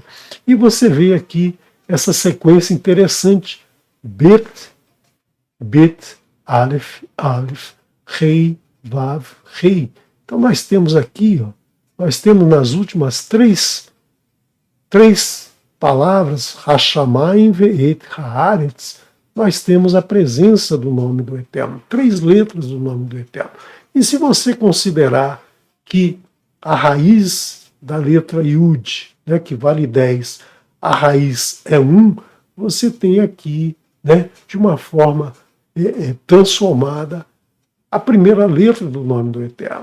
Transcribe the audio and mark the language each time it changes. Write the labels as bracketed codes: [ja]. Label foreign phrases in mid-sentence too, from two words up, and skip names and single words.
[pt] E você vê aqui essa sequência interessante, [he] בית, אלף, ריש, וו, ריש. [pt] Então nós temos aqui, nós temos nas últimas três palavras, [he] השמים ואת הארץ, [pt] nós temos a presença do nome do Eterno, 3 letras do nome do Eterno. E se você considerar que a raiz da letra Yud, né, que vale 10, a raiz é 1, você tem aqui, né, de uma forma transformada, a primeira letra do nome do Eterno.